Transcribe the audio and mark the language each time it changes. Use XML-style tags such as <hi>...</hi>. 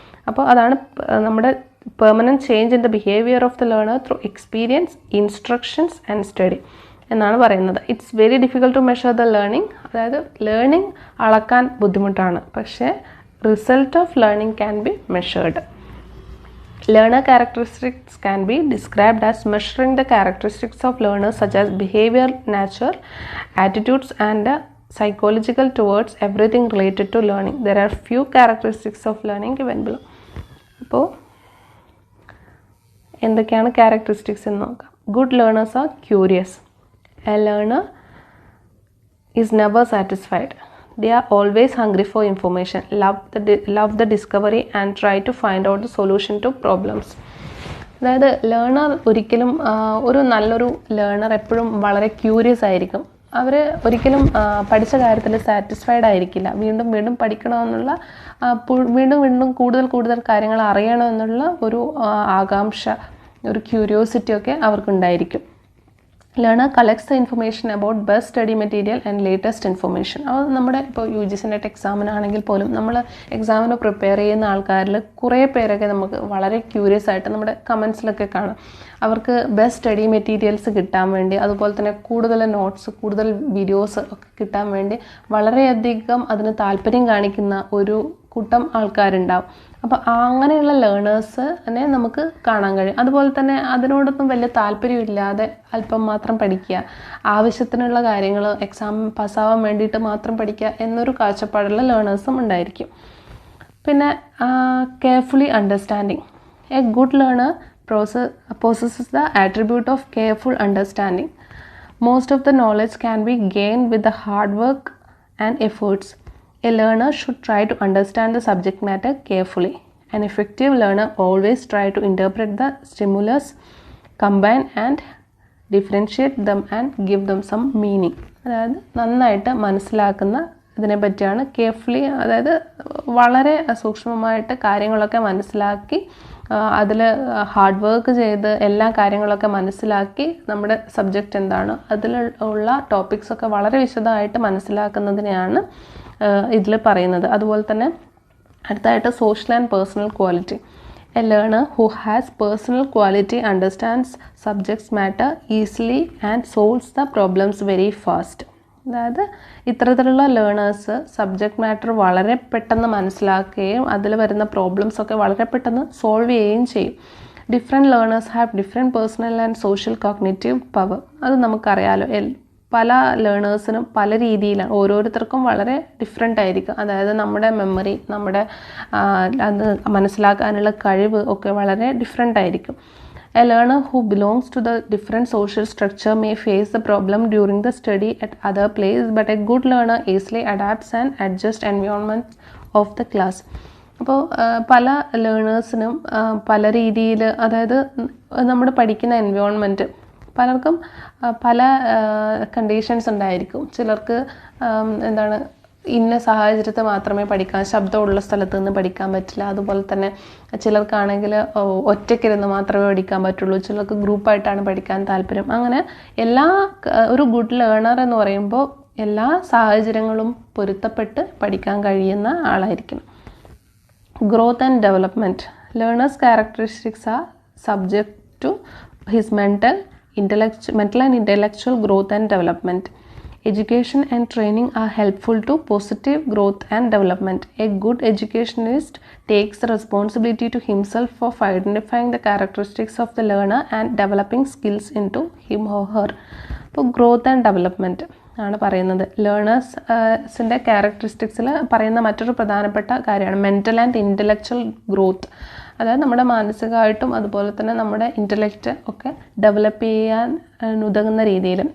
<ml>അപ്പോൾ അതാണ് നമ്മുടെ</ml> <en>permanent change in the behaviour of the learner through experience, instructions and study</en> <ml>എന്നാണ് പറയുന്നത്.</ml> <en>It's very difficult to measure the learning.</en> <ml>അതായത് learning അളക്കാൻ ബുദ്ധിമുട്ടാണ്, പക്ഷേ</ml> <en>Result of learning can be measured. Learner characteristics can be described as measuring the characteristics of learners such as behavior, nature, attitudes and psychological towards everything related to learning. There are few characteristics of learning given below.</en> <ml>അപ്പോൾ എന്തൊക്കെയാണ് characteristics എന്ന് നോക്കാം.</ml> <en>Good learners are curious. A learner is never satisfied. They are always hungry for information, love the discovery and try to find out the solution to problems.</en> <ml>അതായത് learner ഒരിക്കലും ഒരു നല്ലൊരു learner എപ്പോഴും വളരെ ക്യൂരിയസ് ആയിരിക്കും. അവർ ഒരിക്കലും പഠിച്ച കാര്യത്തിൽ സാറ്റിസ്ഫൈഡ് ആയിരിക്കില്ല. വീണ്ടും പഠിക്കണമെന്നുള്ള, വീണ്ടും കൂടുതൽ കാര്യങ്ങൾ അറിയണമെന്നുള്ള ഒരു ആകാംക്ഷ, ഒരു ക്യൂരിയോസിറ്റി ഒക്കെ അവർക്കുണ്ടായിരിക്കും.</ml> <en>Learner collects the information about best study material and latest information.</en> <ml>അത് നമ്മുടെ ഇപ്പോൾ UGC Net എക്സാമിനാണെങ്കിൽ പോലും നമ്മൾ എക്സാമിന് പ്രിപ്പയർ ചെയ്യുന്ന ആൾക്കാരിൽ കുറേ പേരൊക്കെ നമുക്ക് വളരെ ക്യൂരിയസ് ആയിട്ട് നമ്മുടെ കമൻസിലൊക്കെ കാണാം. അവർക്ക് ബെസ്റ്റ് സ്റ്റഡി മെറ്റീരിയൽസ് കിട്ടാൻ വേണ്ടി, അതുപോലെ തന്നെ കൂടുതൽ നോട്ട്സ്, കൂടുതൽ വീഡിയോസ് ഒക്കെ കിട്ടാൻ വേണ്ടി വളരെയധികം അതിന് താല്പര്യം കാണിക്കുന്ന ഒരു കൂട്ടം ആൾക്കാരുണ്ടാവും. അപ്പോൾ അങ്ങനെയുള്ള ലേണേഴ്സിനെ നമുക്ക് കാണാൻ കഴിയും. അതുപോലെ തന്നെ അതിനോടൊന്നും വലിയ താല്പര്യമില്ലാതെ അല്പം മാത്രം പഠിക്കുക, ആവശ്യത്തിനുള്ള കാര്യങ്ങൾ എക്സാം പാസ്സാവാൻ വേണ്ടിയിട്ട് മാത്രം പഠിക്കുക എന്നൊരു കാഴ്ചപ്പാടുള്ള ലേണേഴ്സും ഉണ്ടായിരിക്കും. പിന്നെ</ml> <en>Carefully understanding. A good learner possesses the attribute of careful understanding. Most of the knowledge can be gained with the hard work and efforts. A learner should try to understand the subject matter carefully. An effective learner always try to interpret the stimulus, combine and differentiate them and give them some meaning.</en> <ml>അതായത് നന്നായിട്ട് മനസ്സിലാക്കുന്ന ഇതിനെ പറ്റിയാണ് carefully, അതായത് വളരെ സൂക്ഷ്മമായിട്ട് കാര്യങ്ങളൊക്കെ മനസ്സിലാക്കി അതിൽ ഹാർഡ് വർക്ക് ചെയ്ത് എല്ലാ കാര്യങ്ങളൊക്കെ മനസ്സിലാക്കി നമ്മുടെ സബ്ജക്റ്റ് എന്താണ് അതിലുള്ള ടോപ്പിക്സൊക്കെ വളരെ വിശദമായിട്ട് മനസ്സിലാക്കുന്നതിനെയാണ് ഇതിൽ പറയുന്നത്. അതുപോലെ തന്നെ അടുത്തായിട്ട്</ml> <en>Social and personal quality. A learner who has personal quality understands subjects matter easily and solves the problems very fast.</en> <ml>അതായത് ഇത്തരത്തിലുള്ള ലേണേഴ്സ് സബ്ജക്റ്റ് മാറ്റർ വളരെ പെട്ടെന്ന് മനസ്സിലാക്കുകയും അതിൽ വരുന്ന പ്രോബ്ലംസൊക്കെ വളരെ പെട്ടെന്ന് സോൾവ് ചെയ്യുകയും ചെയ്യും.</ml> <en>Different learners have different personal and social cognitive power.</en> <ml>അത് നമുക്കറിയാലോ. പല ലേണേഴ്സിനും പല രീതിയിലാണ്, ഓരോരുത്തർക്കും വളരെ ഡിഫറെൻ്റ് ആയിരിക്കും. അതായത് നമ്മുടെ മെമ്മറി, നമ്മുടെ അത് മനസ്സിലാക്കാനുള്ള കഴിവ് ഒക്കെ വളരെ ഡിഫറെൻ്റ് ആയിരിക്കും.</ml> <en>A learner who belongs to the different social structure may face the problem during the study at other place, but a good learner easily adapts and adjusts environment of the class.</en> <ml>അപ്പോൾ പല ലേണേഴ്സിനും പല രീതിയിൽ, അതായത് നമ്മൾ പഠിക്കുന്ന environment പലർക്കും പല conditions ഉണ്ടായിരിക്കും. ചിലർക്ക് എന്താണ് ഇന്ന സാഹചര്യത്തെ മാത്രമേ പഠിക്കാൻ, ശബ്ദമുള്ള സ്ഥലത്ത് നിന്ന് പഠിക്കാൻ പറ്റില്ല. അതുപോലെ തന്നെ ചിലർക്കാണെങ്കിൽ ഒറ്റയ്ക്കിരുന്ന് മാത്രമേ പഠിക്കാൻ പറ്റുള്ളൂ, ചിലർക്ക് ഗ്രൂപ്പായിട്ടാണ് പഠിക്കാൻ താല്പര്യം. അങ്ങനെ ഒരു ഗുഡ് ലേണർ എന്ന് പറയുമ്പോൾ എല്ലാ സാഹചര്യങ്ങളും പൊരുത്തപ്പെട്ട് പഠിക്കാൻ കഴിയുന്ന ആളായിരിക്കണം.</ml> <en>Growth and development. Learner's characteristics are subject to his mental and intellectual growth and development. Education and training are helpful to positive growth and development. A good educationist takes the responsibility to himself of identifying the characteristics of the learner and developing skills into him or her.</en> <ml>അപ്പോൾ growth and development ആണ് പറയുന്നത്. ലേണേഴ്സിൻ്റെ ക്യാരക്ടറിസ്റ്റിക്സിൽ പറയുന്ന മറ്റൊരു പ്രധാനപ്പെട്ട കാര്യമാണ് mental and intellectual growth. അതായത് നമ്മുടെ മാനസികമായിട്ടും അതുപോലെ തന്നെ നമ്മുടെ ഇൻ്റലക്റ്റ് ഒക്കെ ഡെവലപ്പ് ചെയ്യാൻ ഉതകുന്ന രീതിയിൽ.</ml>